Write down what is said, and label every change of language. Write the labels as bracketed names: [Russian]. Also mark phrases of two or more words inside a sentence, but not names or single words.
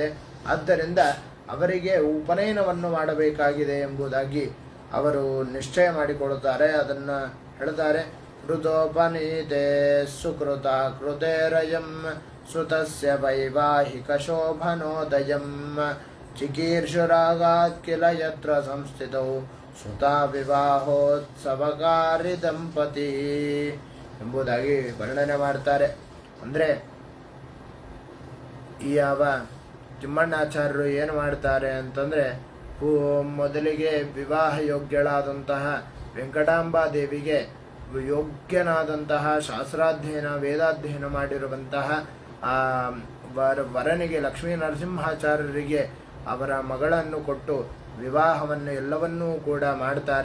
[Kannada] ಆದ್ದರಿಂದ ಅವರಿಗೆ ಉಪನಯನವನ್ನು ಮಾಡಬೇಕಾಗಿದೆ ಎಂಬುದಾಗಿ ಅವರು ನಿಶ್ಚಯ ಮಾಡಿಕೊಳ್ಳುತ್ತಾರೆ. ಅದನ್ನು ಹೇಳ್ತಾರೆ. [Sanskrit] ಕೃತೋಪನೀತೆ ಸುಕೃತ ಕೃತೇರಯಂ ಸುತಸ್ಯ ವೈವಾಹಿಕ ಶೋಭನೋದಯಂ ಚಿಕೀರ್ಷುರಾಗಾತ್ ಕಿಲ ಯತ್ರ ಸಂಸ್ಥಿತೌ ಸುತಾ ವಿವಾಹೋತ್ಸವಕಾರಿ ದಂಪತಿ [Kannada] ಎಂಬುದಾಗಿ ವರ್ಣನೆ ಮಾಡ್ತಾರೆ. ಅಂದರೆ ಈ ಯಾವ ತಿಮ್ಮಣ್ಣಾಚಾರ್ಯರು ಏನು ಮಾಡ್ತಾರೆ ಅಂತಂದರೆ, ಮೊದಲಿಗೆ ವಿವಾಹ ಯೋಗ್ಯಳಾದಂತಹ ವೆಂಕಟಾಂಬಾದೇವಿಗೆ ಯೋಗ್ಯನಾದಂತಹ ಶಾಸ್ತ್ರಾಧ್ಯಯನ, ವೇದಾಧ್ಯಯನ ಮಾಡಿರುವಂತಹ ವರನಿಗೆ ಲಕ್ಷ್ಮೀ ನರಸಿಂಹಾಚಾರ್ಯರಿಗೆ ಅವರ ಮಗಳನ್ನು ಕೊಟ್ಟು ವಿವಾಹವನ್ನು ಎಲ್ಲವನ್ನೂ ಕೂಡ ಮಾಡ್ತಾರೆ.